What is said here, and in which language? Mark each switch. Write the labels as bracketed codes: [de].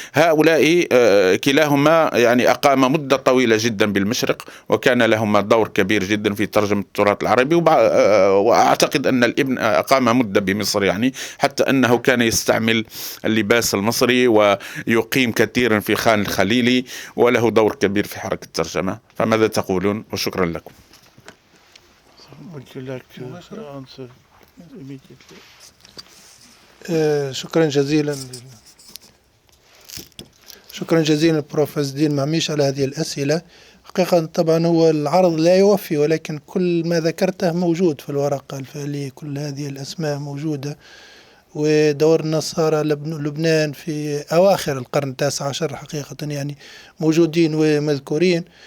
[ar] هؤلاء كلاهما يعني أقام مدة طويلة جدا بالمشرق، وكان لهما دور كبير جدا في ترجمة التراث العربي. وأعتقد أن الابن أقام مدة بمصر يعني، حتى أنه كان يستعمل اللباس المصري ويقيم كثيرا في خان الخليلي، وله دور كبير في حركة الترجمة. فماذا تقولون؟ وشكرا لكم. [en] Would you like to answer immediately? [ar] شكرا جزيلا بروف عز الدين معميش على هذه الأسئلة. حقيقة طبعا هو العرض لا يوفي، ولكن كل ما ذكرته موجود في الورقة الفعلية، كل هذه الأسماء موجودة. ودور النصارى لبنان في أواخر القرن ال19 حقيقة يعني موجودين ومذكورين.